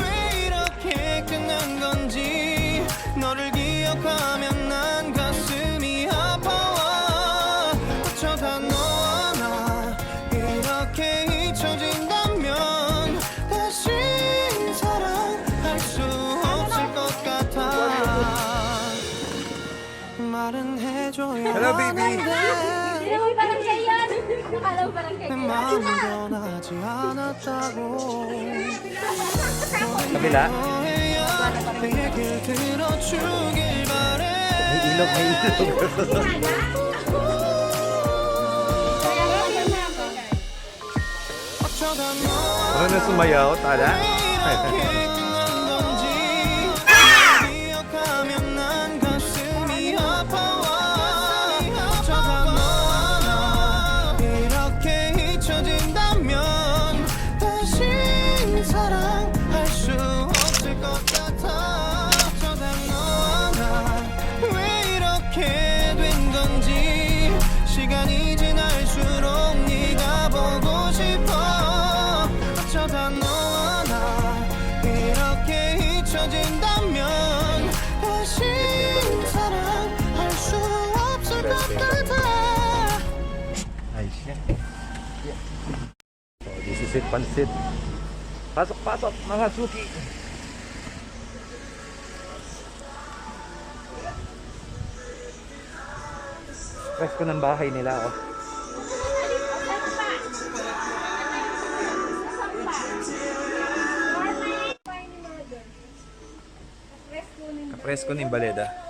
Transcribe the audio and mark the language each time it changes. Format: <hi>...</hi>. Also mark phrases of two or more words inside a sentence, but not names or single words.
<ko>이렇게 끝난 건지 너를 기억하면 난 가슴이 아파와 어쩌다 너와 나 이렇게 잊혀진다면 다시 사랑할 수 없을 것 같아 말은 해줘야</ko> <en>Hello, baby.</en> <ko>내 마음은 변하지 않았다고</ko> <tl>Kabila.</tl> <ko>너야 내 얘길 들어주길 바래</ko> <tl>May ilog, may ilog.</tl> <ko>어쩌다 너와</ko> <tl>Ano na sumayaw, tala?</tl> <ko>이렇게 끝난 건지 기억하면 난 가슴이 아파와 어쩌다 너와 나 이렇게 잊혀진다면 다시 사랑할 수 없을 것 같아 어쩌다 너와 나 왜 이렇게 된 건지 시간이 지날수록 네가 보고 싶어 어쩌다 너와 나 이렇게 잊혀진다면 다시 사랑할 수 없을 것 같아</ko> <en>Nice yan. So, this is it,</en> <tl>pansit. Pasok, pasok, mga suki. Presko ng bahay nila, oh. Kapresko ni Baleda.</tl>